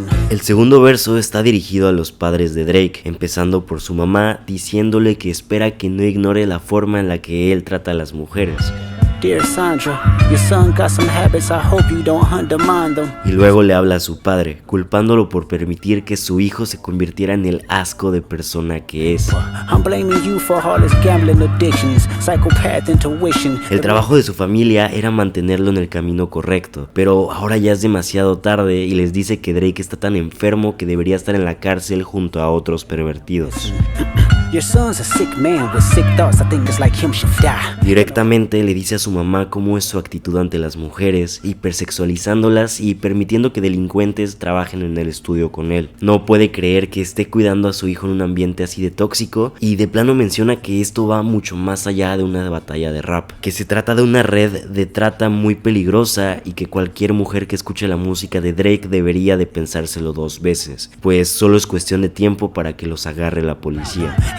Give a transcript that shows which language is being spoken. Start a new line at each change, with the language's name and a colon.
Spanish: El segundo verso está dirigido a los padres de Drake, empezando por su mamá diciéndole que espera que no ignore la forma en la que él trata a las mujeres.
English: Dear Sandra, your son got some habits, I hope you don't undermine them.
Spanish: Y luego le habla a su padre, culpándolo por permitir que su hijo se convirtiera en el asco de persona que es.
English: I'm blaming you for all his gambling addictions, psychopath intuition.
Spanish: El trabajo de su familia era mantenerlo en el camino correcto, pero ahora ya es demasiado tarde y les dice que Drake está tan enfermo que debería estar en la cárcel junto a otros pervertidos.
English: Your son's a sick man with sick thoughts. I think it's like him should die.
Spanish: Directamente le dice a su mamá cómo es su actitud ante las mujeres, hipersexualizándolas y permitiendo que delincuentes trabajen en el estudio con él. No puede creer que esté cuidando a su hijo en un ambiente así de tóxico y de plano menciona que esto va mucho más allá de una batalla de rap, que se trata de una red de trata muy peligrosa y que cualquier mujer que escuche la música de Drake debería de pensárselo 2 veces, pues solo es cuestión de tiempo para que los agarre la policía.